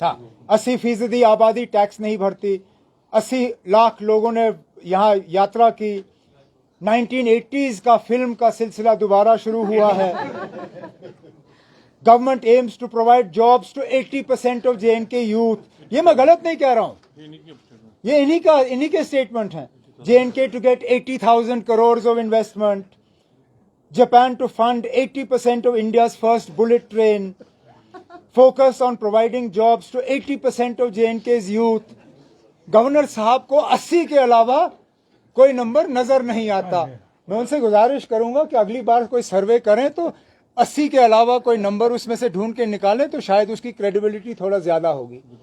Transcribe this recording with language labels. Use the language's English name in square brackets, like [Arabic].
[Hindi] हाँ, 80% आबादी टैक्स नहीं भरती। 80 लाख लोगों ने यहाँ यात्रा की। 1980s का फिल्म का सिलसिला दोबारा शुरू हुआ है। [English] Government aims to provide jobs to 80% of J&K youth. [Hindi] ये मैं गलत नहीं कह रहा हूं, ये इन्हीं के स्टेटमेंट हैं। [English] J&K to get 80,000 crores of investment. Japan to fund 80% of India's first bullet train. Focus on providing jobs to 80% of J&K's youth. [Hindi] Governor साहब को 80 के अलावा कोई नंबर नजर नहीं आता। मैं उनसे गुजारिश करूंगा कि अगली बार कोई सर्वे करें तो 80 के अलावा कोई नंबर उसमें से ढूंढ के निकालें, तो शायद उसकी क्रेडिबिलिटी थोड़ा ज्यादा होगी।